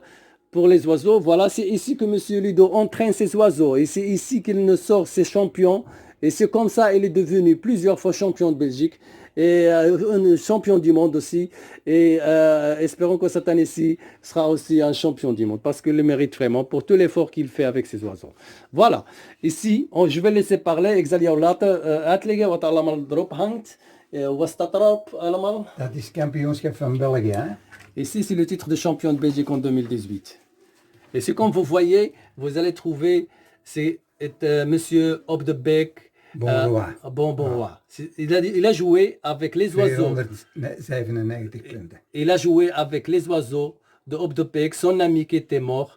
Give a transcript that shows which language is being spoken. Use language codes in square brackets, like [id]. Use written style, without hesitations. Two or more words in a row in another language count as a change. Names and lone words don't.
[fr] Pour les oiseaux, voilà, c'est ici que M. Lido entraîne ses oiseaux, et c'est ici qu'il ne sort ses champions, et c'est comme ça qu'il est devenu plusieurs fois champion de Belgique, et champion du monde aussi, et espérons que cette année-ci sera aussi un champion du monde, parce qu'il le mérite vraiment pour tout l'effort qu'il fait avec ses oiseaux. Voilà, ici, je vais laisser parler, [nl] ik zal jou laten uitleggen wat allemaal erop hangt. Wat staat erop allemaal? Dat is kampioenschap van België, hè? [fr] Ici, c'est le titre de champion de Belgique en 2018. Et c'est comme vous voyez, vous allez trouver, c'est Monsieur Op de Beek, Bonbonroy. Il a joué avec les oiseaux. [nl] 297 punten. [fr] Il a joué avec les oiseaux de Op de Beek, son ami qui était mort.